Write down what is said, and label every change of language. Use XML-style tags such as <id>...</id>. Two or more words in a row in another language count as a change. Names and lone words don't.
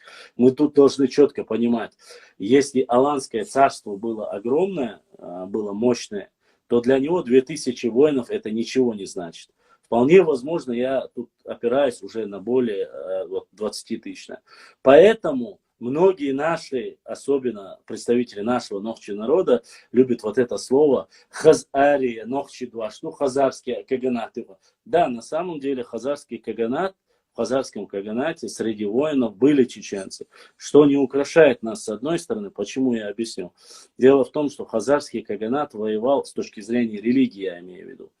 <ru>Мы тут должны четко понимать, если Аланское царство было огромное, было мощное, то для него 2000 воинов это ничего не значит. Вполне возможно, я тут опираюсь уже на более 20 тысяч. Поэтому многие наши, особенно представители нашего нохчи народа, любят вот это слово хазария,</ru> <ce>нохчи дваш,</ce> <ru>ну хазарский каганат. Да, на самом деле хазарский каганат, в хазарском каганате среди воинов были чеченцы, что не украшает нас с одной стороны. Почему я объясню? Дело в том, что хазарский каганат воевал с точки зрения религии, я имею в виду.</ru>